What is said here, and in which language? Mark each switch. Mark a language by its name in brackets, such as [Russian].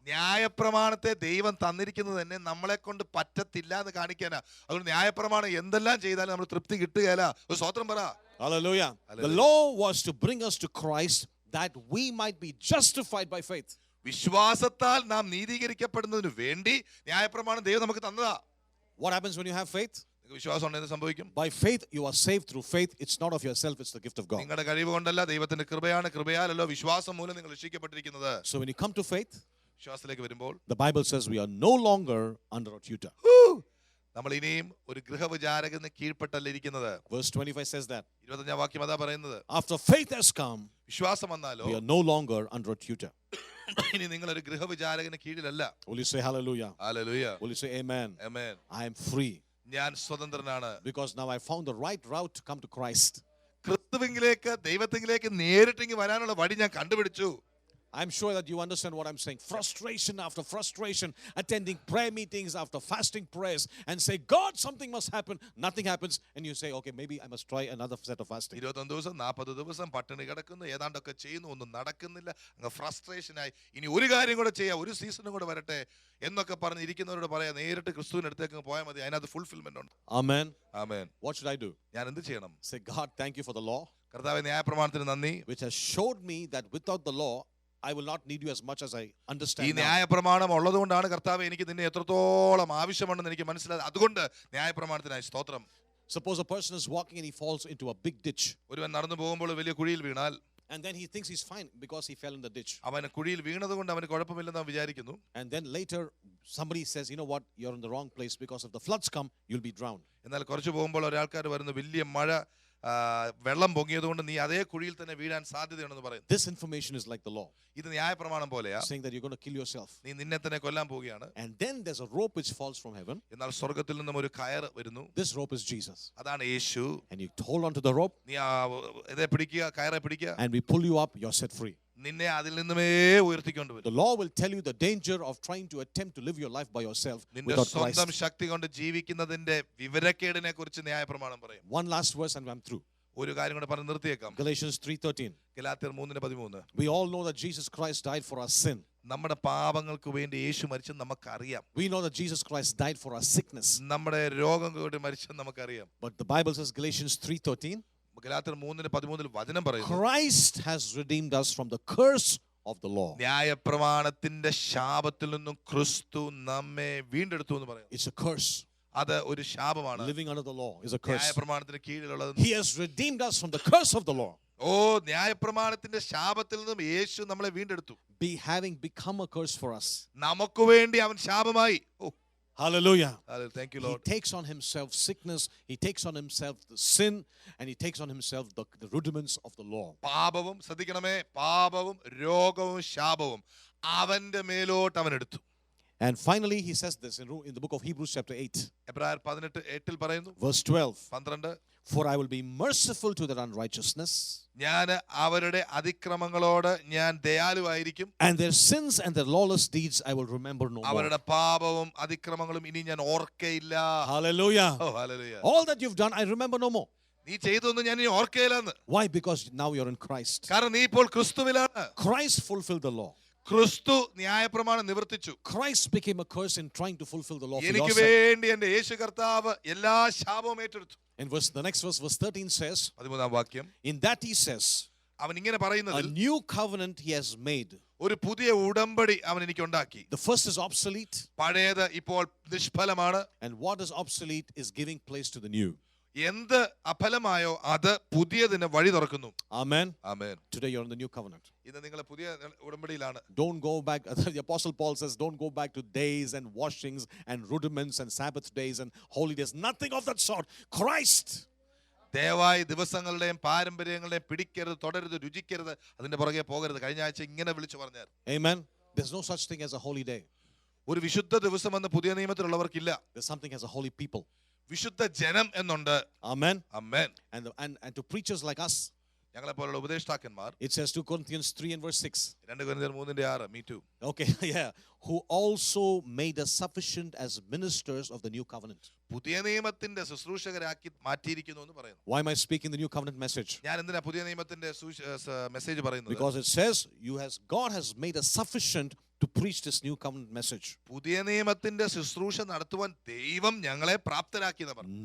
[Malayalam] ന്യായപ്രമാണത്തെ ദൈവം തന്നിരിക്കുന്നത് തന്നെ നമ്മളെ കൊണ്ട് പറ്റത്തില്ല എന്ന് കാണിക്കാനാ. അതുകൊണ്ട് ന്യായപ്രമാണം എന്തെല്ലാം ചെയ്താലും നമ്മൾ തൃപ്തി കിട്ടുകയില്ല. ഒരു സ്തോത്രം പറ. [English] Hallelujah. The law was to bring us to Christ that we might be justified by faith. [Malayalam] വിശ്വാസത്താൽ നാം നീതീകരിക്കപ്പെടുന്നതിന് വേണ്ടി ന്യായപ്രമാണം ദൈവം നമുക്ക് തന്നതാ. [English] What happens when you have faith? [Malayalam] വിശ്വാസം ഉണ്ടെങ്കിൽ സംഭവിക്കും. [English] By faith you are saved through faith. It's not of yourself, it's the gift of God. [Malayalam] നിങ്ങളുടെ കഴിവ് കൊണ്ടല്ല, ദൈവത്തിന്റെ കൃപയാണ്. കൃപയാലല്ലോ വിശ്വാസം മൂലം നിങ്ങൾ രക്ഷിക്കപ്പെട്ടിരിക്കുന്നത്. [English] So when you come to faith, [Malayalam] വിശ്വാസത്തിലേക്ക് വരുമ്പോൾ [English] the Bible says we are no longer under a tutor. [Malayalam] നമ്മൾ ഇനിയും ഒരു ഗൃഹവിചാരകന് കീഴ്പ്പെട്ടല്ല ഇരിക്കുന്നത്. [English] Verse 25 says that. [Malayalam] 25 വാക്യം അതാ പറയുന്നത്. [English] After faith has come, [Malayalam] വിശ്വാസം വന്നാലോ, [English] we are no longer under a tutor. [Malayalam] ഇനി നിങ്ങൾ ഒരു ഗൃഹവിചാരകന് കീഴിലല്ല. [English] Will you say hallelujah? Hallelujah. Will you say amen? Amen. I am free. [Malayalam] ഞാൻ സ്വതന്ത്രനാണ്. [English] Because now I found the right route to come to Christ. [Malayalam] ക്രിസ്തുവിലേക്ക് ദൈവത്തിലേക്ക് നേരിട്ട് വരാനുള്ള വഴി ഞാൻ കണ്ടുപിടിച്ചു. [English] I'm sure that you understand what I'm saying. Frustration after frustration, attending prayer meetings after fasting prayers and say, God, something must happen. Nothing happens. And you say, okay, maybe I must try another set of fasting. [Malayalam] 21 ദിവസം 40 ദിവസം പട്ടിണി കിടക്കുന്നു, ഏതാണ്ടൊക്കെ ചെയ്യുന്നു, ഒന്നും നടക്കുന്നില്ല. അങ്ങ് ഫ്രസ്ട്രേഷനായി ഇനി ഒരു കാര്യം കൂടെ ചെയ്യാം, ഒരു സീസണും കൂടെ വരട്ടെ എന്നൊക്കെ പറഞ്ഞിരിക്കുന്നവരോട് പറയാം, നേരിട്ട് ക്രിസ്തുവിന്റെ അടുത്തേക്ക് പോയാൽ മതി. അതിനകത്ത് ഫുൾഫിൽമെന്റ് ഉണ്ട്. [English] Amen. Amen. What should I do? [Malayalam] ഞാൻ എന്ത് ചെയ്യണം? [English] Say, God, thank you for the law. [Malayalam] കർത്താവേ, ന്യായപ്രമാണത്തിന് നന്ദി, [English] which has showed me that without the law I will not need you as much as I understand. [Malayalam] ഈ ന്യായപ്രമാണം ഉള്ളതുകൊണ്ടാണ് കർത്താവേ എനിക്ക് നിന്നെ എത്രത്തോളം ആവശ്യമുണ്ടെന്ന് എനിക്ക് മനസ്സിലായത്. അതുകൊണ്ട് ന്യായപ്രമാണത്തിനായി സ്തോത്രം. [English] Suppose a person is walking and he falls into a big ditch. [Malayalam] ഒരുവൻ നടന്നു പോകുമ്പോൾ വലിയ കുഴിയിൽ വീണാൽ, [English] and then he thinks he's fine because he fell in the ditch. [Malayalam] അവൻ കുഴിയിൽ വീണതുകൊണ്ട് അവന് കുഴപ്പമില്ലെന്ന് അവൻ വിചാരിക്കുന്നു. [English] And then later somebody says, you know what, you're in the wrong place, because if the floods come you'll be drowned. [Malayalam] എന്നാൽ കുറച്ച് പോകുമ്പോൾ ഒരാൾക്കാർ വരുന്നു, വലിയ മഴ, വെള്ളം പൊങ്ങിയതുകൊണ്ട് നീ അതേ കുഴിയിൽ തന്നെ വീഴാൻ സാധ്യതയുണ്ടെന്ന് പറയുന്നു. [English] This information is like the law. [Malayalam] ഇത് ന്യായപ്രമാണം പോലെയാ. [English] Saying that you're going to kill yourself. [Malayalam] നീ നിന്നെ തന്നെ കൊല്ലാൻ പോവുകയാണ്. [English] And then there's a rope which falls from heaven. [Malayalam] എന്നാൽ സ്വർഗ്ഗത്തിൽ നിന്നും ഒരു കയർ വരുന്നു. [English] This rope is Jesus. [Malayalam] അതാണ് യേശു. [English] And you hold on to the rope. [Malayalam] നീ ഇതേ പിടിക്കുക, കയറെ പിടിക്കുക. [English] And we pull you up, you're set free. [Malayalam] നിന്നെ അതിൽ നിന്നുമേ ഉയർത്തിക്കൊണ്ടുവരും. [English] The law will tell you the danger of trying to attempt to live your life by yourself [Malayalam] നിന്റെ [English] without Christ. [Malayalam] സ്വന്തം ശക്തി കൊണ്ട് ജീവിക്കുന്നതിന്റെ വിവരക്കേടിനെ കുറിച്ച് ന്യായപ്രമാണം പറയും. [English] One last verse and I'm through. [Malayalam] ഒരു കാര്യം കൂടെ പറഞ്ഞ് നിർത്തിയേക്കാം. [English] Galatians 3:13. [Malayalam] ഗലാത്യർ 3:13. [English] We all know that Jesus Christ died for our sin. [Malayalam] നമ്മുടെ പാപങ്ങൾക്ക് വേണ്ടി യേശു മരിച്ചെന്ന് നമുക്കറിയാം. [English] We know that Jesus Christ died for our sickness. [Malayalam] നമ്മുടെ രോഗം കൊണ്ട് മരിച്ചെന്ന് നമുക്കറിയാം. [English] But the Bible says, Galatians 3:13, [Malayalam] ഗലാത്യർ 3:13 വചനം പറയുന്നു, [English] Christ has redeemed us from the curse of the law. [Malayalam] ന്യായപ്രമാണത്തിന്റെ ശാപത്തിൽ നിന്നും ക്രിസ്തു നമ്മെ വീണ്ടെടുത്തു എന്ന് പറയുന്നു. [English] It's a curse. [Malayalam] അത് ഒരു ശാപമാണ്. [English] Living under the law is a curse. [Malayalam] ന്യായപ്രമാണത്തിന് കീഴിലുള്ളത്. [English] He has redeemed us from the curse of the law. [Malayalam] ന്യായപ്രമാണത്തിന്റെ ശാപത്തിൽ നിന്നും യേശു നമ്മളെ വീണ്ടെടുത്തു. [English] Having become a curse for us. [Malayalam] നമുക്ക് വേണ്ടി അവൻ ശാപമായി. [English] Hallelujah. Thank you, Lord. He takes on himself sickness, he takes on himself the sin, and he takes on himself the rudiments of the law. [Malayalam] പാപവും, ശ്രദ്ധിക്കണമേ, പാപവും രോഗവും ശാപവും അവന്റെ മേലോട്ട് അവൻ എടുത്തു. [English] And finally, he says this in the book of Hebrews chapter 8, [Malayalam] എബ്രായർ 18:8 പറയുന്നു, [English] verse 12. [Malayalam] 12, [English] For I will be merciful to their unrighteousness, [Malayalam] ഞാൻ അവരുടെ അതിക്രമങ്ങളോട് ഞാൻ ദയാലുവായിരിക്കും, [English] and their sins and their lawless deeds I will remember no more. [Malayalam] അവരുടെ പാപവും അതിക്രമങ്ങളും ഇനി ഞാൻ ഓർക്കയില്ല. [English] Hallelujah. [Malayalam] Oh hallelujah. [English] All that you've done, I remember no more. [Malayalam] നീ ചെയ്തൊന്നും ഞാൻ ഇനി ഓർക്കയില്ലെന്ന്. [English] Why? Because now you're in Christ. [Malayalam] കാരണം നീ ഇപ്പോൾ ക്രിസ്തുവിലാണ്. [English] Christ fulfilled the law. [Malayalam] ക്രിസ്തു ന്യായപ്രമാണം നിവർത്തിച്ചു. [English] Christ became a curse in trying to fulfill the law for your [Malayalam] എനിക്ക് [English] sake. [Malayalam] വേണ്ടി എന്റെ യേശു കർത്താവ് എല്ലാ ശാപവും ഏറ്റെടുത്തു. [English] In the next verse, verse 13 says, [Malayalam] 13ാം വാക്യം, [English] in that he says, [Malayalam] അവൻ ഇങ്ങനെ [English] a [Malayalam] പറയുന്നതിൽ, [English] new covenant he has made. [Malayalam] ഒരു പുതിയ ഉടമ്പടി അവൻ എനിക്ക് ഉണ്ടാക്കി. [English] The first is obsolete, [Malayalam] പഴയത് ഇപ്പോൾ നിഷ്ഫലമാണ്. [English] and what is obsolete is giving place to the new. [Malayalam] എന്ത് അഫലമായോ അത് പുതിയതിന് വഴി തുറക്കുന്നു. [English] Amen. [Malayalam] Amen. [English] Today you're in the new covenant. [Malayalam] ഇന്ന് നിങ്ങൾ പുതിയ ഉടമ്പടിയിലാണ്. [English] Don't go back. The Apostle Paul says, don't go back to days and washings and rudiments and Sabbath days and holy days. Nothing of that sort. Christ. [Malayalam] ദയവായി ദിവസങ്ങളുടെയും പാരമ്പര്യങ്ങളുടെയും പിടിക്കരുത്, തുടരുത്, രുചിക്കരുത്, അതിന്റെ പുറകെ പോകരുത്. കഴിഞ്ഞ ആഴ്ച ഇങ്ങനെ വിളിച്ചു പറഞ്ഞാൽ, [English] Amen. There's no such thing as a holy day. [Malayalam] ഒരു വിശുദ്ധ ദിവസം എന്ന് പുതിയ നിയമത്തിലുള്ളവർക്കില്ല. [English] There's something as a holy people. [Malayalam] വിശുദ്ധ ജനം എന്നുണ്ട്. [English] Amen. [Malayalam] Amen. [English] And to preachers like us, [Malayalam] ഞങ്ങളെ പോലുള്ള ഉപദേഷ്ടാക്കന്മാർ, [English] it says 2 Corinthians 3 and verse 6. [Malayalam] 2 കൊരിന്ത്യർ 3:6, [English] me too. Okay, yeah. Who also made us sufficient as ministers of the new covenant. [Malayalam] പുതിയ നിയമത്തിന്റെ ശുശ്രൂഷകരാക്കി മാറ്റിയിരിക്കുന്നു എന്ന് പറയുന്നു. [English] Why am I speaking the new covenant message? [Malayalam] ഞാൻ എന്തിനാ പുതിയ നിയമത്തിന്റെ മെസ്സേജ് പറയുന്നത്? [English] Because it says God has made us sufficient to preach this new covenant message. [Malayalam] പുതിയ നിയമത്തിന്റെ ശുശ്രൂഷ നടത്തുവാൻ ദൈവം ഞങ്ങളെ പ്രാപ്തരാക്കിയെന്ന് പറഞ്ഞു.